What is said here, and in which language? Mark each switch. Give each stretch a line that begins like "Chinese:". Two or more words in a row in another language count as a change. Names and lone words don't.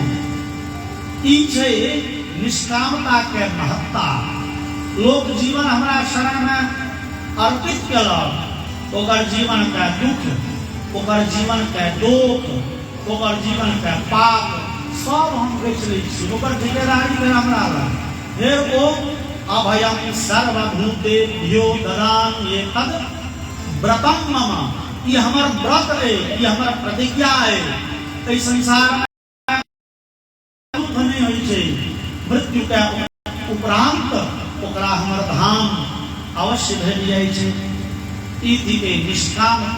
Maithili: ई छै निष्कामता के महत्ता। लोक जीवन हमरा शरण में अर्पित केलक, ओकर जीवन के दुख, ओकर जीवन के दोष, ओकर जीवन के पाप सब हम बेच लै छी, ओकर ठेकेदारी फेर हमरा लग। फेर ओ
Sanskrit: अभयम सर्वभूतेभ्यो ददामि तद व्रतम मम।
Maithili: ई हमर व्रत है, ई हमर प्रतिज्ञा है। एहि संसार में नहीं होई छै, मृत्यु के उपरांत ओकरा हमर धाम अवश्य भेट जाय छै। ई थिके निष्कामता।